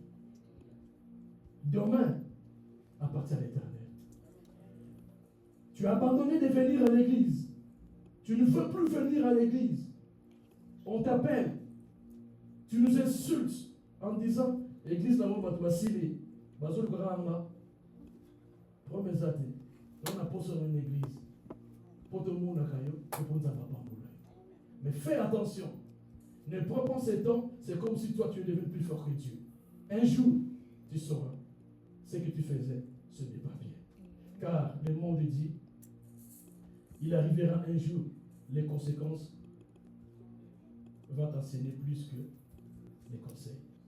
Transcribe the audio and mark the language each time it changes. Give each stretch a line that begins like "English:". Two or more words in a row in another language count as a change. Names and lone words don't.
French: Demain appartient à l'Éternel. Tu as abandonné de venir à l'église. Tu ne veux plus venir à l'église. On t'appelle. Tu nous insultes en disant l'église n'a pas de basili. Bazol Grama. Promesate. On a posé dans une église. Pour tout le monde, mais fais attention. Ne prends pas ces temps, c'est comme si toi tu es devenu plus fort que Dieu. Un jour, tu sauras ce que tu faisais, ce n'est pas bien. Car le monde dit, il arrivera un jour, les conséquences vont t'enseigner plus que les conseils.